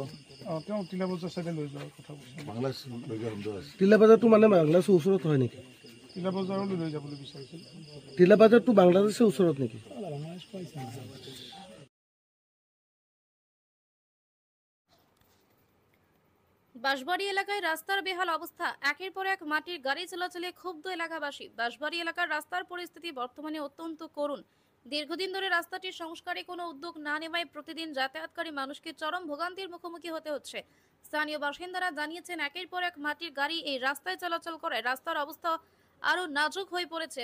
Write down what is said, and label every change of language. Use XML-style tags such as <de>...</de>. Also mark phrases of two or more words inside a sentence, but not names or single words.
<as>তেওঁ টিলা বজাৰ চাইডে লৈ যোৱাৰ কথা কৈছে। বাংলাদেশ লৈ যোৱা সন্দেহ আছে টিলা বাজাৰটো মানে বাংলাদেশৰ ওচৰত হয় নেকি টিলা বজাৰলৈ লৈ যাবলৈ বিচাৰিছিল। টিলা বাজাৰটো বাংলাদেশৰ ওচৰত নেকি</as> <bn>বাঁশবাড়ি এলাকায় রাস্তার বেহাল অবস্থা। একের পর এক মাটির গাড়ি চলাচলে ক্ষুব্ধ এলাকাবাসী। বাঁশবাড়ি এলাকার রাস্তার পরিস্থিতি বর্তমানে অত্যন্ত করুণ। দীর্ঘদিন ধরে রাস্তাটির সংস্কারে কোনো উদ্যোগ না নেওয়ায় প্রতিদিন যাতায়াতকারী মানুষকে চরম ভোগান্তির মুখোমুখি হতে হচ্ছে। স্থানীয় বাসিন্দারা জানিয়েছেন একের পর এক মাটির গাড়ি এই রাস্তায় চলাচল করে রাস্তার অবস্থা আরও নাজুক হয়ে পড়েছে।</bn>